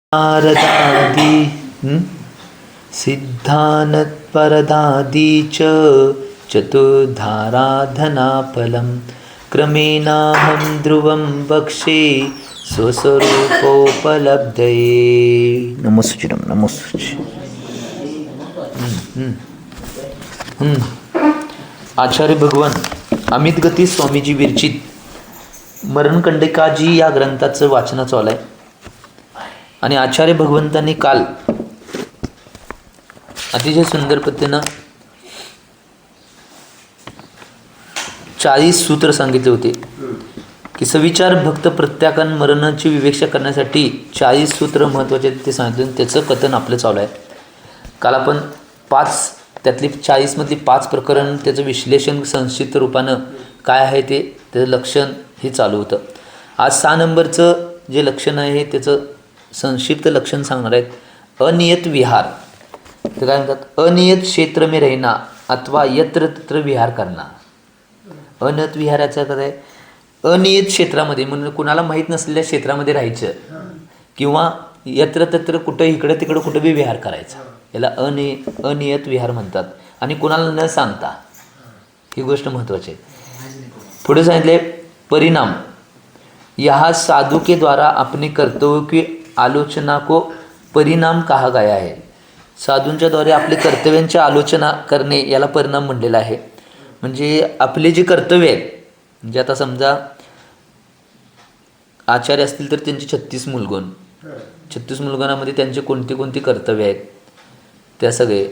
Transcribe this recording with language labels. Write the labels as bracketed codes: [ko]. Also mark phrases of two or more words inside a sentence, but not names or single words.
[sa] नारदादी सिद्धानत्परदादी च चतुर्धाराधनाफलं क्रमेणाहं ध्रुवं वक्षे स्वस्वरूपोपलब्धये. नमोस्तुचिरं नमोस्तुची. [mr] आचार्य भगवान अमित गती स्वामीजी विरचित मरणकंडिकाजी या ग्रंथाचं वाचन चालू आहे. आणि आचार्य भगवंतांनी काल अतिशय सुंदर पद्धतीनं 40 सूत्र सांगितले होते की सविचार भक्त प्रत्याकान मरणाची विवेक्षा करण्यासाठी 40 सूत्र महत्त्वाचे ते सांगितले. त्याचं कथन आपलं चालू आहे. काल आपण 5 त्यातली 40 मधली 5 प्रकरण त्याचं विश्लेषण संक्षिप्त रूपानं काय आहे ते त्याचं लक्षण हे चालू होतं. आज 6 नंबरचं जे लक्षण आहे त्याचं संक्षिप्त लक्षण सांगणार आहेत. [hi] अनियत विहार. [mr] तर काय म्हणतात? [hi] अनियत क्षेत्र में रहना अथवा यत्र तत्र विहार करना. [mr] अनियत विहाराचा काय आहे? अनियत क्षेत्रामध्ये म्हणजे कुणाला माहीत नसलेल्या क्षेत्रामध्ये राहायचं किंवा यत्र तत्र कुठं इकडं तिकडं कुठं बी विहार करायचा, याला अनियत विहार म्हणतात. आणि कुणाला न सांगता, ही गोष्ट महत्त्वाची आहे. पुढे सांगितले परिणाम. [hi] यहाँ साधु के द्वारा अपने कर्तव्य की आलोचना को परिणाम कहा गया है. [mr] साधूंच्या द्वारे आपले कर्तव्यांची आलोचना करणे याला परिणाम म्हणलेला आहे. म्हणजे आपले जे कर्तव्य आहेत, म्हणजे आता समजा आचार्य असतील तर त्यांचे 36 मूलगुण, 36 मूलगुणामध्ये त्यांचे कोणते कोणते कर्तव्य आहेत त्या सगळे.